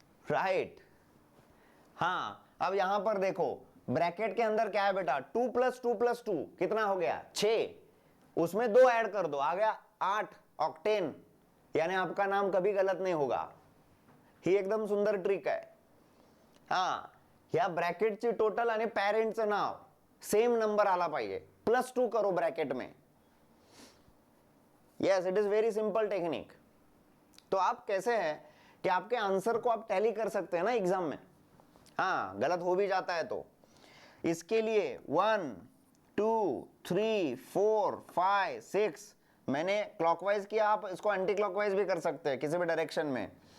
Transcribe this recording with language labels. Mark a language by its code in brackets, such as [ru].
[en] Right. [hi] हाँ, अब यहां पर देखो, ब्रैकेट के अंदर क्या है बेटा, 2 + 2 + 2 कितना हो गया, 6. उसमें 2 ऐड कर दो, आ गया 8. ऑक्टेन. यानी आपका नाम कभी गलत नहीं होगा. [mr] ही एकदम सुंदर ट्रिक आहे. हा, या ब्रॅकेटची टोटल आणि पॅरेंटचं नाव सेम नंबर आला पाहिजे. [hi] +2 करो ब्रैकेट में. [en] Yes, it is very simple technique. [hi] तो आप कैसे हैं कि आपके आंसर को आप टैली कर सकते हैं ना एग्जाम में. हाँ, गलत हो भी जाता है तो इसके लिए 1, 2, 3, 4, 5, 6 मैंने क्लॉकवाइज किया, आप इसको एंटी क्लॉकवाइज भी कर सकते हैं किसी भी डायरेक्शन में.